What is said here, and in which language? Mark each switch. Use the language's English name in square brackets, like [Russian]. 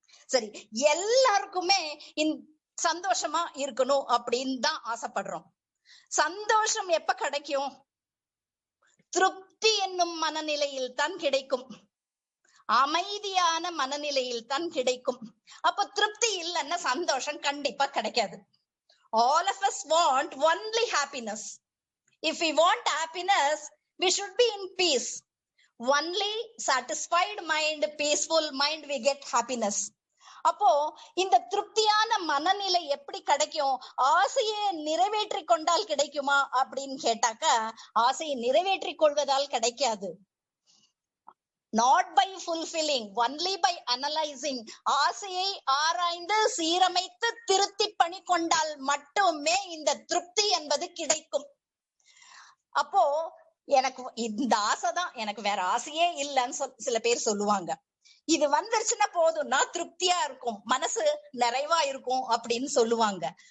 [Tamil] சரி, எல்லாருக்குமே சந்தோஷமா இருக்கணும் அப்படின்னு தான் ஆசைப்படுறோம். சந்தோஷம் எப்ப கிடைக்கும்? திருப்தி என்னும் மனநிலையில் தான் கிடைக்கும், அமைதியான மனநிலையில் தான் கிடைக்கும். அப்ப திருப்தி இல்லைன்னா சந்தோஷம் கண்டிப்பா கிடைக்காது. [English] All of us want only happiness. If we want happiness, we should be in peace. Only satisfied mind, peaceful mind, we get happiness. [Tamil] அப்போ இந்த திருப்தியான மனநிலை எப்படி கிடைக்கும்? ஆசையை நிறைவேற்றி கொண்டால் கிடைக்குமா அப்படின்னு கேட்டாக்க, ஆசையை நிறைவேற்றி கொள்வதால் கிடைக்காது. [English] Not by fulfilling, only by analyzing. [Tamil] ஆசையை ஆராய்ந்து சீரமைத்து திருத்தி பணி கொண்டால் மட்டுமே இந்த திருப்தி என்பது கிடைக்கும். அப்போ எனக்கு இந்த ஆசைதான், எனக்கு வேற ஆசையே இல்லைன்னு சில பேர் சொல்லுவாங்க. இது வந்துருச்சுன்னா போதும்னா திருப்தியா இருக்கும், மனசு நிறைவா இருக்கும் அப்படின்னு சொல்லுவாங்க.